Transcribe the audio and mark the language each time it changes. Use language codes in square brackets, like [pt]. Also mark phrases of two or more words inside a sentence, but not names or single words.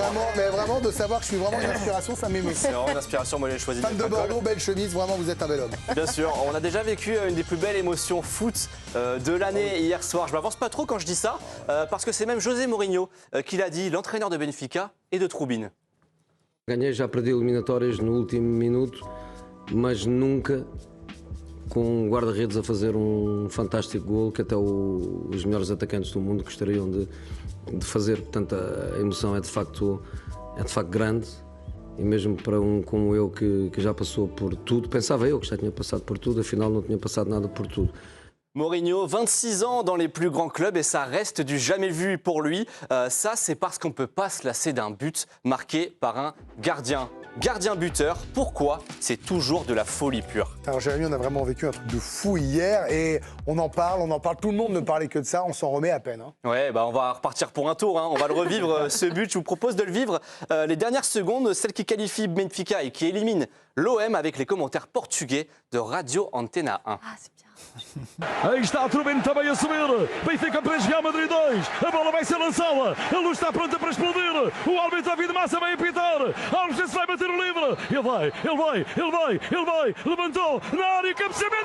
[fr] Vraiment, de savoir que je suis vraiment une inspiration, ça m'émeut. C'est vraiment une inspiration, moi j'ai choisi. Fan de Bordeaux, belle chemise, vraiment vous êtes un bel homme. Bien sûr, on a déjà vécu une des plus belles émotions foot de l'année hier soir. Je m'avance pas trop quand je dis ça, parce que c'est même José Mourinho qui l'a dit, l'entraîneur de Benfica et de Troubine. [pt] Ganhei, já perdi eliminatórias no último minuto, mas nunca com um guarda-redes a fazer fantástico gol que até os melhores atacantes do mundo gostariam de fazer. Portanto, a emoção é de facto grande e mesmo para como eu que já passou por tudo, pensava eu que já tinha passado por tudo, afinal não tinha passado nada por tudo. [fr] Mourinho, 26 ans dans les plus grands clubs et ça reste du jamais vu pour lui. Ça, c'est parce qu'on ne peut pas se lasser d'un but marqué par un gardien. Gardien buteur, pourquoi? C'est toujours de la folie pure. Alors Jérémy, on a vraiment vécu un truc de fou hier et on en parle, tout le monde ne parlait que de ça, on s'en remet à peine. Hein. Ouais, on va repartir pour un tour, hein. On va le revivre ce but. Je vous propose de le vivre les dernières secondes, celle qui qualifie Benfica et qui élimine l'OM avec les commentaires portugais de Radio Antena 1. Ah, c'est bien. [pt] Aí está Troubine também a subir. Benfica 3, Real Madrid 2. A bola vai ser lançada. A luz está pronta para explodir. O árbitro David Massa vai apitar. Alves vai bater o livre. Ele vai. Levantou na área, cabeceamento.